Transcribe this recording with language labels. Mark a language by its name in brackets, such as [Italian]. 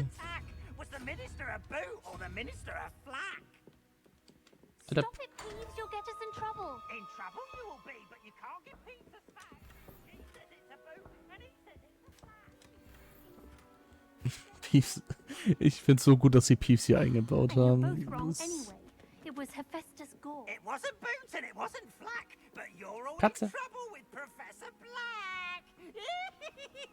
[English] bold attack. Was the Minister a boot or the Minister a flack? Stop it, Peeves. You'll get us in trouble. In trouble you will be, but you can't get Pete to smack. He says it's a boot and he says it's a flack. Peeves. [German] Ich find's so gut, dass sie Peeves hier eingebaut haben. [English] Both wrong anyway. It was Hephaestus Gore. It wasn't boot and it wasn't flack, but you're all [German] Katze. [English] in trouble with Professor Black.